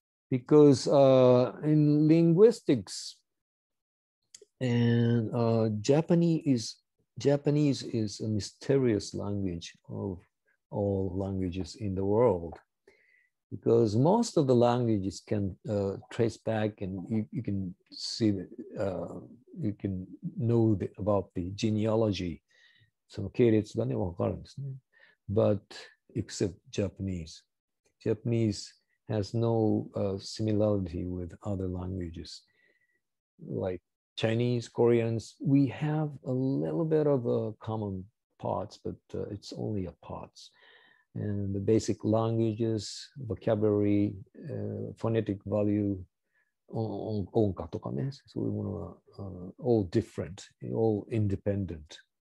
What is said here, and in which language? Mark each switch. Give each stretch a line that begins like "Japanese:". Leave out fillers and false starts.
English: Because in linguistics, and Japanese is a mysterious language of all languages in the world, because most of the languages can trace back, and you can see that you can know about the genealogy.
Japanese: その系列がね、わかるんですね。
English: But except Japanese. Japanese has no similarity with other languages. like Chinese, Koreans, we have a little bit of common parts, but it's only a parts. And the basic languages, vocabulary, phonetic value,
Japanese: 音歌とかね、そういうものは、
English: all different, all independent.